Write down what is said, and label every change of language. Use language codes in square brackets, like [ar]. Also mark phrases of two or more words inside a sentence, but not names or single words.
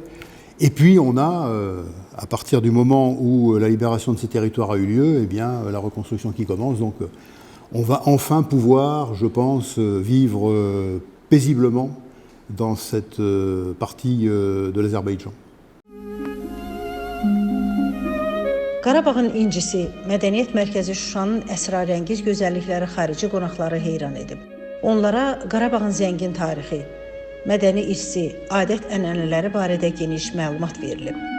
[fr] Et puis on a, à partir du moment où la libération de ces territoires a eu lieu, eh bien, la reconstruction qui commence. Donc on va enfin pouvoir, je pense, vivre paisiblement dans cette partie de l'Azerbaïdjan. [az] Qarabağın incisi, Mədəniyyət Mərkəzi Şuşanın əsrarəngiz gözəllikləri xarici qonaqları heyran edib. Onlara Qarabağın zəngin tarixi, mədəni irsi, adət-ənənələri barədə geniş məlumat verilib.